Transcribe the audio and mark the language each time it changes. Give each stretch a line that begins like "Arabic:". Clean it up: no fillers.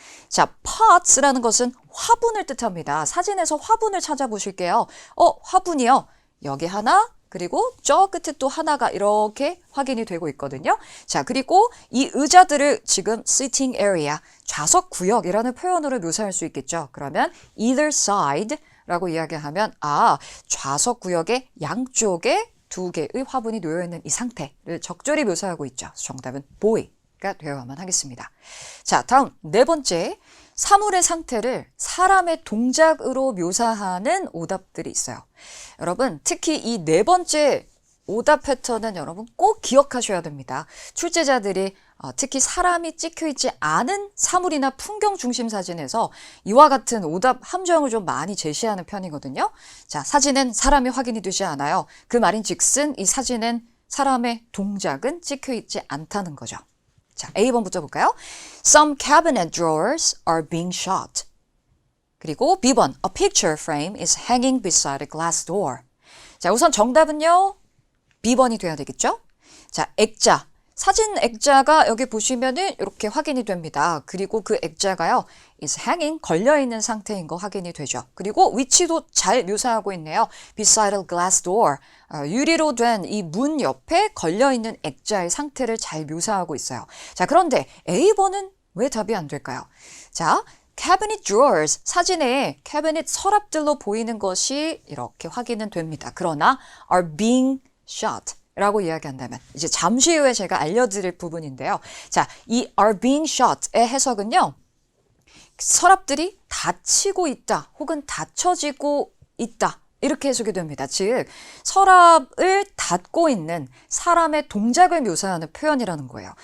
Korean: 자, pots라는 것은 화분을 뜻합니다. 사진에서 화분을 찾아보실게요. 화분이요. 여기 하나, 그리고 저 끝에 또 하나가 이렇게 확인이 되고 있거든요. 자, 그리고 이 의자들을 지금
English: sitting area,
Korean: 좌석 구역이라는 표현으로 묘사할 수 있겠죠. 그러면
English: either side
Korean: 라고 이야기하면 좌석 구역의 양쪽에 두 개의 화분이 놓여 있는 이 상태를 적절히 묘사하고 있죠. 정답은 boy가 되어야만 하겠습니다. 자, 다음 네 번째. 사물의 상태를 사람의 동작으로 묘사하는 오답들이 있어요. 여러분, 특히 이 네 번째 오답 패턴은 여러분 꼭 기억하셔야 됩니다. 출제자들이 특히 사람이 찍혀 있지 않은 사물이나 풍경 중심 사진에서 이와 같은 오답 함정을 좀 많이 제시하는 편이거든요. 자, 사진엔 사람이 확인이 되지 않아요. 그 말인즉슨 이 사진엔 사람의 동작은 찍혀 있지 않다는 거죠. 자, A번부터 볼까요?
English: Some cabinet drawers are being shut.
Korean: 그리고 B번,
English: a picture frame is hanging beside a glass door.
Korean: 자, 우선 정답은요, B번이 돼야 되겠죠? 자, 액자. 사진 액자가 여기 보시면은 이렇게 확인이 됩니다. 그리고 그 액자가요,
English: is hanging,
Korean: 걸려있는 상태인 거 확인이 되죠. 그리고 위치도 잘 묘사하고 있네요.
English: Beside a glass door.
Korean: 유리로 된 이 문 옆에 걸려있는 액자의 상태를 잘 묘사하고 있어요. 자, 그런데 A번은 왜 답이 안 될까요? 자,
English: cabinet drawers,
Korean: 사진에 cabinet 서랍들로 보이는 것이 이렇게 확인은 됩니다. 그러나
English: are being shut.
Korean: 라고 이야기한다면 이제 잠시 후에 제가 알려드릴 부분인데요. 자, 이
English: are being shut
Korean: 의 해석은요. 서랍들이 닫히고 있다 혹은 닫혀지고 있다 이렇게 해석이 됩니다. 즉 서랍을 닫고 있는 사람의 동작을 묘사하는 표현이라는 거예요.